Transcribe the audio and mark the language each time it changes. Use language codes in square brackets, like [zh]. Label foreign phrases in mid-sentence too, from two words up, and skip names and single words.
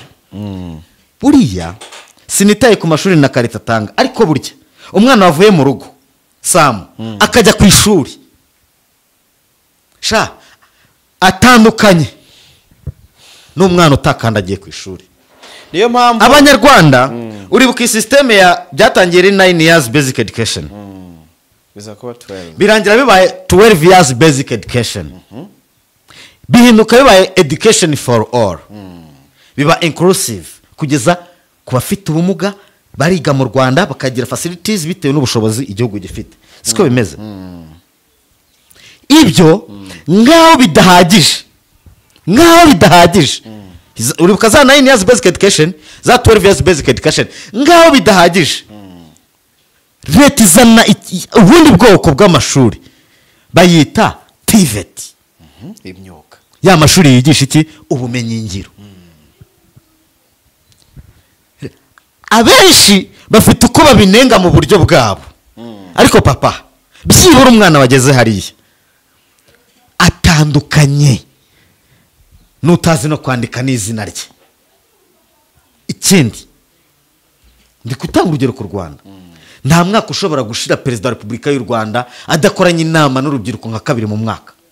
[rw] Buriya sinitaye ku mashuri na karita tanga, ariko burya umwana wavuye mu rugo Sam akajya ku ishuri atandukanye n'umwana utakandagiye ku ishuri. Niyo mpamvu Abanyarwanda uribuka iyi system ya byatangiye ari 9 [en] years basic education [rw] biza kuba 12 birangira bibaye 12 [en] years basic education [rw] bihinduka bibaye [en] education for all [rw] biba inclusive kugeza ku bafite ubumuga bariga mu Rwanda bakagira facilities bitewe n'ubushobozi igihugu gifite siko bimeze ibyo ngaho bidahagije uribuka za 9 [en] years basic education [rw] za 12 [en] years basic education [rw] ngaho bidahagije leta izana ubundi bwoko bw'amashuri bayita TVET imyuga ya mashuri yigisha iki ubumenyi ngiro abenshi bafite uko babinenga mu buryo bwabo ariko papa byibura umwana wageze hariya atandukanye n'utazi no kwandika n'izina rye ikindi ndi gutanga urugero ku Rwanda nta mwaka ushobora gushira perezida wa Repubulika y'u Rwanda adakoranye inama n'urubyiruko nka 2 mu mwaka